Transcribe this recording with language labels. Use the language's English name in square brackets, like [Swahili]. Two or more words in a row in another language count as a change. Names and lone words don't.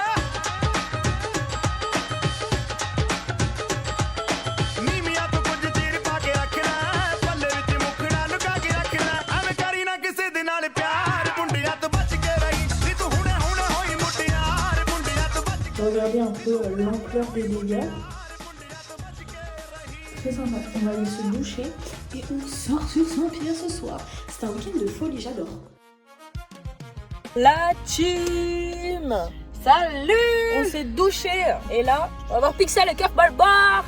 [Punjabi] ਨੀਮੀਆਂ ਤੋਂ ਕੁਝ ਚੀਰ ਪਾ ਕੇ ਰੱਖ ਲੈ ਪੱਲੇ ਵਿੱਚ ਮੁਖੜਾ ਲੁਕਾ ਕੇ ਰੱਖ ਲੈ ਐਵੇਂ ਕਰੀ ਨਾ ਕਿਸੇ ਦੇ ਨਾਲ ਪਿਆਰ ਮੁੰਡਿਆਂ ਤੋਂ ਬਚ ਕੇ ਰਹੀ ਨੀ ਤੂੰ ਹੁਣੇ ਹੁਣੇ ਹੋਈ ਮੁਟਿਆਰ ਮੁੰਡਿਆਂ ਤੋਂ ਬਚ ਕੇ [French] Regardez un peu l'ampleur des dégâts. Très sympa. On va aller se doucher et on sort sur Saint-Pierre ce soir. C'est un week-end de folie, j'adore. La team. Salut. On s'est douché et là, on va voir Pixel et Curve Ball Bar.